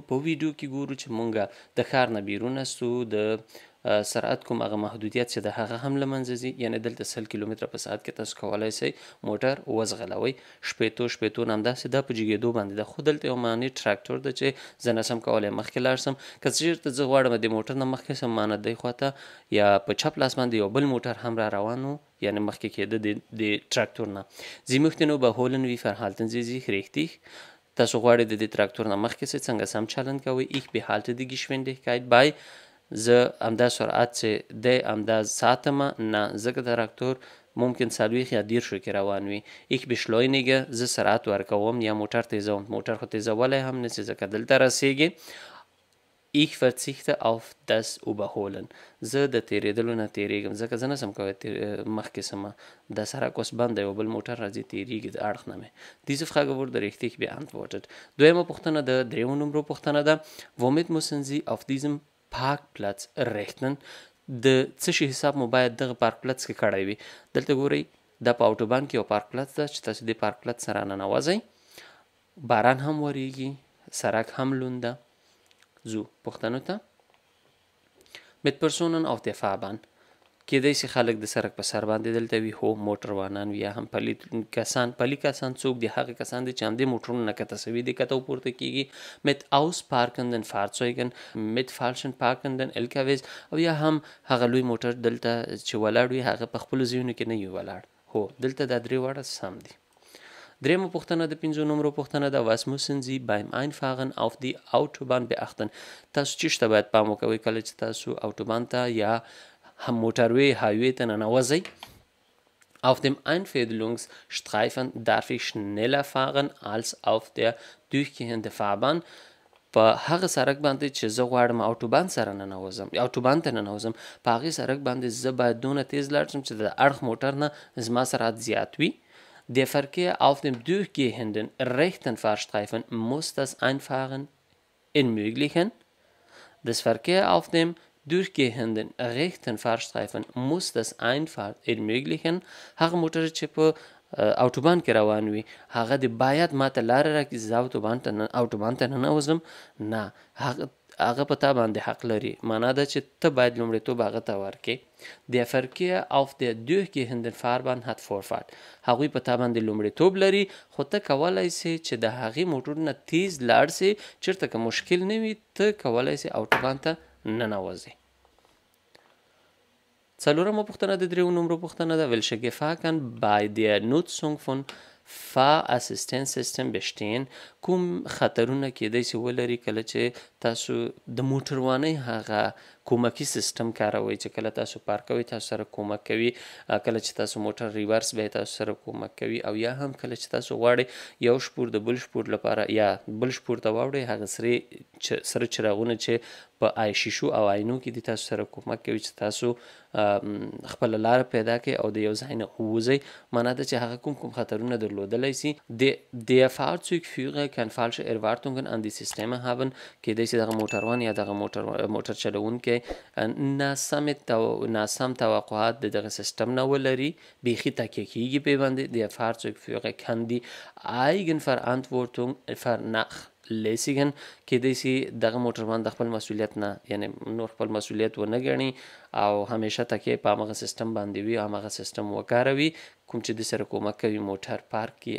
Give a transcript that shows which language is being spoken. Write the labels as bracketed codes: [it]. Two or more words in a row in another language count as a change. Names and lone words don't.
[ps] په ویډیو کې ګورو چې مونږ د ښار نه بیرون استو، د سرعت کوم هغه محدودیت چې د هغه هم له منځه ځي، یعنې دلته 100 کیلومتره په ساعت کې تاسو کولی شئ موټر وځغلوئ. شپېتو همداسې دا په جګېدو باندې ده، خو دلته یو معنی ټراکټور ده چې زه نشم کولی مخکې لاړ شم. که چېرته زه غواړم د موټر نه مخکې شم، ما نه دی خواته یا په چپ لاس باندې یو بل موټر هم را روان و، یعنی مخکې کېده د ټراکټور نه. [de] Sie möchten überholen, wie verhalten Sie sich richtig? [ps] تاسو غواړئ د دې تراکتور نه مخکې شئ، څنګه سم چلند کوئ. [de] Ich behalte die Geschwindigkeit bei. [ps] زه همدا سرعت چې دی همدا ساتمه، نه ځکه تراکتور ممکن 40 یا 30 کې روان وي. [de] Ich beschleunige، [ps] زه سرعت ورکوم یا موټر تیزوم. موټر خو تیزولی هم نشي ځکه دلته رسیږي. [de] Ich verzichte auf das Überholen. [ps] زه د تیریدلو نه تیریږم ځکه زه نشم کولی مخکې سمه. دا سرک اوس بند دی، یو بل موټر راځي تیریږي د اړخ نه مې. [de] Diese Frage wurde richtig beantwortet. [ps] دویمه پوښتنه د 3 نمرو پوښتنه ده. [de] Womit müssen Sie auf diesem Parkplatz rechnen؟ [ps] د څه شي حساب مو باید دغه پارک پلڅ کې کړی وي. دلته ګورئ دا په اوټوبان کې یو پارک پلڅ ده چې تاسو دې پارک پلڅ سره ننوځئ. باران هم وریږي، سرک هم لوند ده. زو پوښتنو ته. [de] mit Personen auf der Fahrbahn. [ps] کېدای شي خلک د سرک په سر باندې دلته وي، هو موټروانان وي یا هم پلي کسان څوک دي؟ هغه کسان دي چې همدې موټرونو نه کته سوي دي، کته پورته کېږي. [de] mit ausparkenden Fahrzeugen، mit falschen parkenden LKWs، [ps] او یا هم هغه لوی موټر دلته چې ولاړ وي هغه په خپلو ځایونو کې نه وي ولاړ. هو دلته دا 3 واړه سم دي. درېیمه پوښتنه د 5 نمرو پوښتنه ده. [de] Was müssen Sie beim Einfahren auf die Autobahn beachten؟ [ps] تاسو چی شته باید پام وکوئ کله چې تاسو اوټوبان ته یا هم موټروی هایوی ته ننوځئ. [de] Auf dem Einfädelungsstreifen darf ich schneller fahren als auf der durchgehenden Fahrbahn. [ps] په هغه سرک باندې چې زه غواړم اوټوبان سره ننوځم، اوټوبان ته ننوځم، په هغې سرک باندې زه باید دونه تیز لاړ شم چې د اړخ موټر نه زما سرعت زیات وي. [de] Der Verkehr auf dem durchgehenden rechten Fahrstreifen muss das Einfahren ermöglichen. Das Verkehr auf dem durchgehenden rechten Fahrstreifen muss das Einfahren ermöglichen. [ps] هغه موټر چې په اوټوبان کې روان وي هغه د باید ماته لاره راکړي زه اوټوبان ته ننوځم. نه، هغه په تا باندې حق لري. معنا ده چې ته باید لومړیتوب هغه ته ورکړې. [de] Der Verkehr auf der durchgehenden Fahrbahn hat Vorfahrt. [ps] هغوی په تا باندې لومړیتوب لري، خو ته کولی سې چې د هغې موټر نه تیز لاړ سې. چېرته که مشکل نه وي ته کولی سې اوټوبان ته ننوځې. څلورمه پوښتنه د 3 نمرو پوښتنه ده. [de] Welche Gefahr kann bei der Nutzung von Fahrassistenzsystem bestehen؟ [ps] کوم خطرونه کېدای شي ولري کله چې تاسو د موټروانۍ هغه کومکي سیستم کاروئ چې کله تاسو پارک کوئ تاسو سره کومک کوي، کله چې تاسو موټر ریورس به تاسو سره کومک کوي، او یا هم کله چې تاسو غواړئ یو شپور د بل شپور لپاره یا بل شپور ته واوړئ هغه سره چراغونه چې په شیشو او آینو کې د تاسو سره کومک کوي چې تاسو خپل لاره پیدا کړئ او د یو ځای نه ووځئ. معنا ده چې هغه کوم خطرونه درلودلی سي. [de] Der Fahrzeugführer kann falsche Erwartungen an die Systeme haben. [ps] کیدای سي دغه موټروان یا دغه موټر چلوونکی ناسم توقعات د دغه سیستم نه ولري، بیخي تکیه کیږي پې باندې. [de] Der Fahrzeugführer kann die Eigenverantwortung vernachlässigen. [ps] کیدای سي دغه موټروان د خپل مسؤلیت نه یعنی نور خپل مسؤلیت ونه ګڼي او همیشه تکیه په همغه سیستم باندې وي، همغه سیستم وکاروي کوم چې د سره کومک کوي موټر پارک کړي.